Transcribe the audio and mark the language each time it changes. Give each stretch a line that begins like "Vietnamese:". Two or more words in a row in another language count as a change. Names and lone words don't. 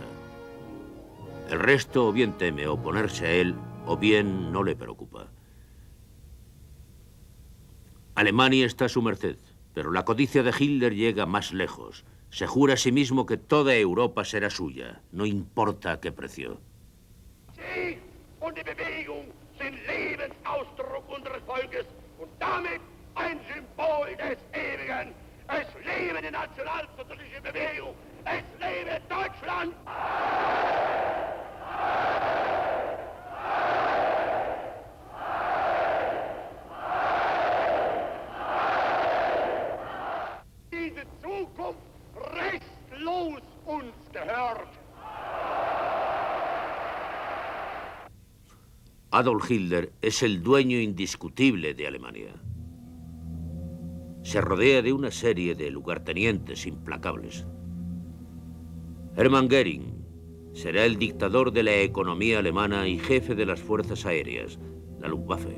Spanish: El resto o bien teme oponerse a él o bien no le preocupa. Alemania está a su merced, pero la codicia de Hitler llega más lejos. Se jura a sí mismo que toda Europa será suya, no importa a qué precio.
German: Sieg und die Bewegung sind Lebensausdruck unseres Volkes und damit ein Symbol des Ewigen. Es lebe die nationalsozialistische Bewegung! Es lebe Deutschland! Diese Zukunft restlos uns gehört.
Spanish: Adolf Hitler es el dueño indiscutible de Alemania. Se rodea de una serie de lugartenientes implacables. Hermann Göring será el dictador de la economía alemana y jefe de las fuerzas aéreas, la Luftwaffe.